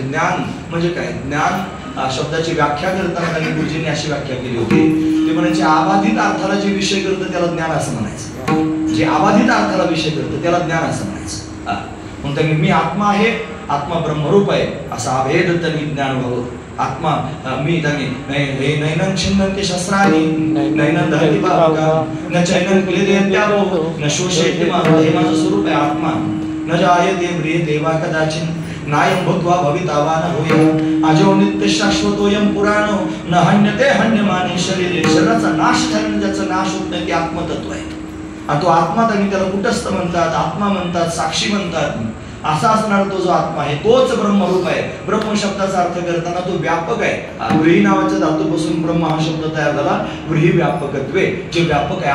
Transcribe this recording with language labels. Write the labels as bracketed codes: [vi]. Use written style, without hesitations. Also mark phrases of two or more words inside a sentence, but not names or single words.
[mr] ज्ञान म्हणजे काय, ज्ञान शब्दाची व्याख्या करताना त्यांनी गुरुजींनी अशी व्याख्या केली होती. ते म्हणायचे अबाधित अर्थाला जे विषय करतं त्याला ज्ञान असं म्हणायचं. जे अबाधित अर्थाला विषय करतं त्याला ज्ञान असं म्हणायचं. म्हणून त्यांनी मी आत्मा आहे, आत्मा ब्रह्मरूप आहे असा अभेद त्यांनी ज्ञान व्हावं. आत्मा मी त्यांनी [sa] नैनन छिन्नन्ति शस्त्राणि नैनन दहति पावका न चैनन क्लेदयत्यापो न शोषयति मा. [mr] हे माझं स्वरूप आहे आत्मा. [sa] न जायते म्रियते वा कदाचिन नायं भूत्वा भविता वा न भूयात् अजो नित्य शाश्वतोयं पुराणो न हन्यते हन्यमाने शरीरे. [mr] शरीराचा नाश झाल्याने ज्याचा नाश होत नाही ते आत्मतत्व आहे. आणि तो आत्मा त्यांनी त्याला कुटस्थ म्हणतात, आत्मा म्हणतात, साक्षी म्हणतात. असा असणारा तो जो आत्मा आहे तोच ब्रह्मरूप आहे. ब्रह्म शब्दाचा अर्थ करताना तो व्यापक आहे. व्रीही नावाच्या धातूपासून ब्रह्म हा शब्द तयार झाला. [sa] व्रीही व्यापकत्वे, [mr] जे व्यापक आहे.